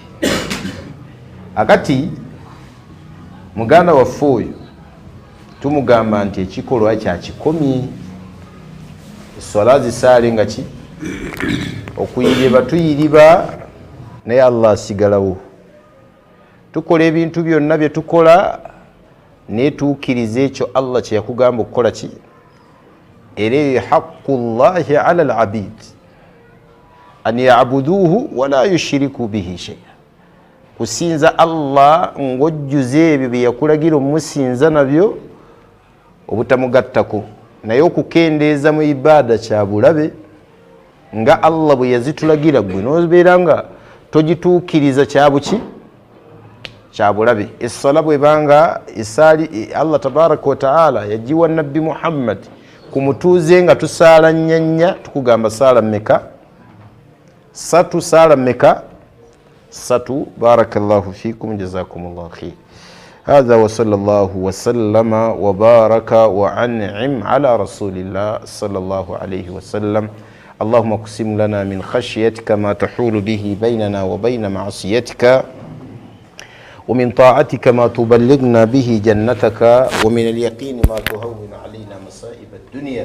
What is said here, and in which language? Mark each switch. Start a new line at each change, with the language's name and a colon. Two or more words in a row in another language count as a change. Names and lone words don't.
Ganda: Akati muganda waffe oyo tumugamba nti ekikolwa kyakikomye, sola zisaale nga ki, okuyiriba tuyiriba naye Allah asigalawo. Tukola ebintu byonna bye tukola netuukiriza ekyo Allah kye yakugamba okukola ki, era eyo
Arabic: حق الله على العبيد أن يعبدوه ولا يشركوا به شيئا,
Ganda: kusinza Allah ng'ojjuza ebyo bye yakulagira omusinza nabyo obutamugattako, naye okukendeeza mu ibaada kya bulabe nga Allah bwe yazitulagira gwe n'obeera nga togituukiriza kyabuki, kya bulabe. Essala bwebanga esaali Allah
Arabic: تبارك وتعالى
Ganda: yagiwa nabbi Muhammad ku mutuuze nga tusaala nnyanya, tukugamba saala mmeka? Satu. Saala mmeka? Satu.
Arabic: بارك الله فيكم، جزاكم الله خير. هذا وصلى الله وسلم وبارك وأنعم على رسول الله صلى الله عليه وسلم. اللهم اقسم لنا من خشيتك ما تحول به بيننا وبين معصيتك، ومن طاعتك ما تبلغنا به جنتك، ومن اليقين ما تهون علينا مصائب الدنيا.